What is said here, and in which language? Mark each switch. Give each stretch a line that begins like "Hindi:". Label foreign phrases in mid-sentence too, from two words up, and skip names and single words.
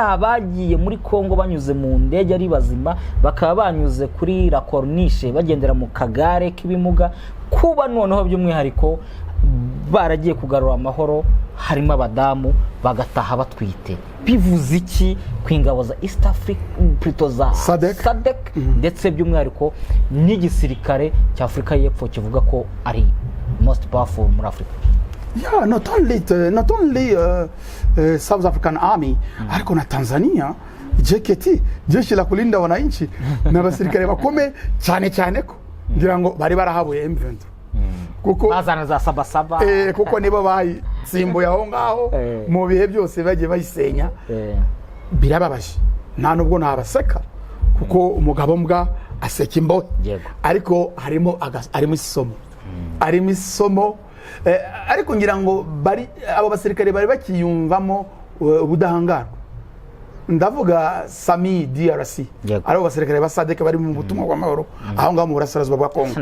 Kinyarwanda: abagiye muri Kongo banyuze mu ndege ari bazima bakaba banyuze kuri La Corniche bagendera mu kagare k'ibimuga kuba noneho by'umwihariko baragiye kugarura amahoro harimo abadamu bagataha batwite bivuze iki ku ingabo za East Africa za SADC ndetse by'umwihariko n'igisirikare cya Afurika y'Epfo kivuga ko ari
English: most powerful
Kinyarwanda: muri Afrika?
English: Yeah, not only South African Army,
Kinyarwanda: ariko na Tanzania JKT,
Swahili: jeshi la kulinda wananchi
Kinyarwanda: na basirikare bakome cyane ko ngira ngo bari barahabuye M23 kuko bazana za sabasaba kuko nibo bayitsimbuye aho ngaho mu bihe byose bagiye bayisenya birababaje nta nubwo nabaseka kuko umugabo mbwa aseka imbohe ariko arimo isomo ariko ngira ngo abo basirikare bari bakiyumvamo ubudahangarwa ndavuga Sami DRC abo basirikare ba SADC bari mu butumwa bw'amahoro aho ngaho mu burasirazuba bwa Kongo